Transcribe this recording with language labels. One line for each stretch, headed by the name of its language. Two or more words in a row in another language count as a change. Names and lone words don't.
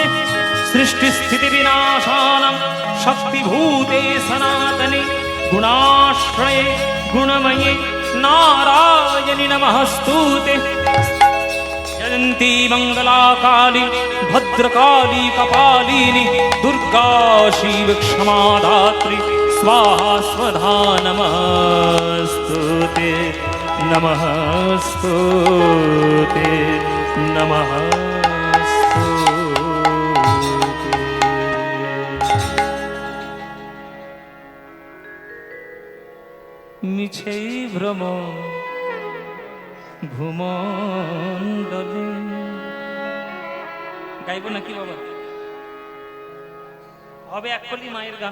Sanskrit: সৃষ্টি স্থিতি বিনাশানাং শক্তিভূতে সনাতনে গুণাশ্রয়ে গুণময়ে নারায়ণী নমস্তুতে। জয়ন্তী মঙ্গলা কালী ভদ্রকালী কপালিনী দুর্गा शिव क्षमा धात्री स्वाहा स्वधा नमस्तुते नमस्तुते नमस्तुते।
Bangla: মিছেই ভ্রম ভূমণ্ডলে গাইবো নাকি বাবা? হবে একলি মায়ের গান।